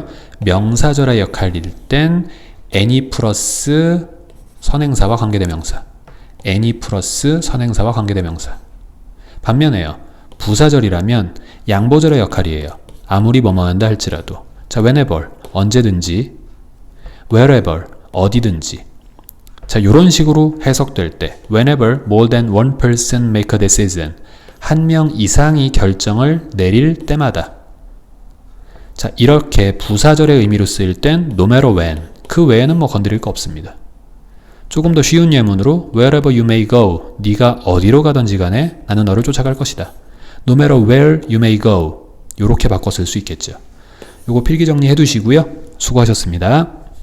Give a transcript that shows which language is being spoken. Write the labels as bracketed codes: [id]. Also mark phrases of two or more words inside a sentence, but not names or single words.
[ko] 명사절의 역할일 땐 any 플러스 선행사와 관계대명사, any 플러스 선행사와 관계대명사. 반면에요, 부사절이라면 양보절의 역할이에요. 아무리 뭐뭐 한다 할지라도. 자, whenever 언제든지, wherever 어디든지. 자, 요런 식으로 해석될 때 [en] whenever more than one person make a decision, [ko] 한 명 이상이 결정을 내릴 때마다. 자, 이렇게 부사절의 의미로 쓰일 땐 [en] no matter when, [ko] 그 외에는 뭐 건드릴 거 없습니다. 조금 더 쉬운 예문으로 [en] wherever you may go, [ko] 네가 어디로 가든지 간에 나는 너를 쫓아갈 것이다. [en] no matter where you may go, [ko] 요렇게 바꿔 쓸 수 있겠죠. 요거 필기 정리해 두시고요. 수고하셨습니다.